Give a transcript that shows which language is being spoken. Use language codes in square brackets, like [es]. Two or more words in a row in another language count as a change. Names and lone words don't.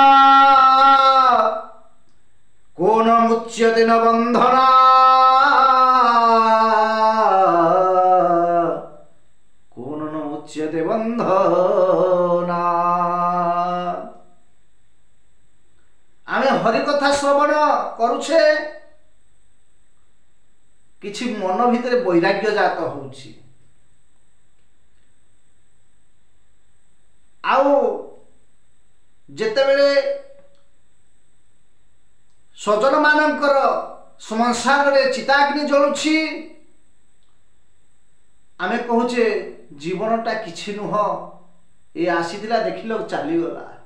[sa] को न मुच्यते न बन्धना को न मुच्यते बन्धना। [or] ଆମେ ହରି କଥା ଶ୍ରବଣ କରୁଛେ କିଛି ମନ ଭିତର ବୈରାଗ୍ୟ ଜାତ ହେଉଛି ଆଉ ଯେତେବେଳେ ସଜନ ମାନଙ୍କର ସଂସାର ରେ ଚିତାଗ୍ନି ଜଳୁଛି ଆମେ କହୁଛେ ଜୀବନଟା କିଛି ନୁହଁ ଏ ଆସିଥିଲା ଦେଖିଲୁ ଚାଲି ଗଲା।